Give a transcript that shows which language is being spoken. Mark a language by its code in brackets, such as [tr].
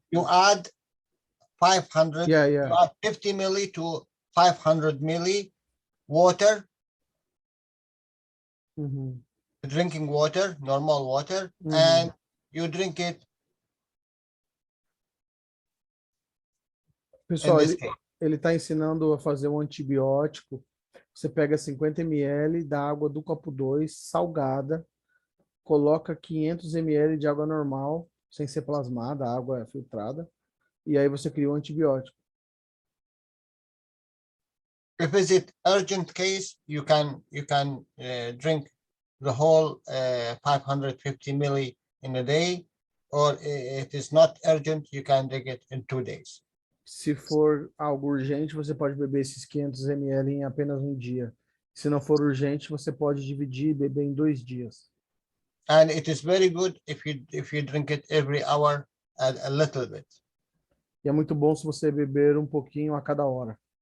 [en] You add 500. Yeah. You add 50 milli to 500 milli water, drinking water, normal water, and you drink it. [pt] Pessoal, ele está ensinando a fazer um antibiótico. Você pega 50 ml da água do copo 2, salgada, coloca 500 ml de água normal, sem ser plasmada, água filtrada, e aí você cria um antibiótico. [en] If it's an urgent case, you can drink the whole 550 milli in a day, or it is not urgent, you can drink it in 2 days. [pt] Se for algo urgente, você pode beber esses 500 ml em apenas um dia. Se não for urgente, você pode dividir e beber em 2 dias. [en] And it is very good if you drink it every hour a little bit. [pt] E é muito bom se você beber um pouquinho a cada hora.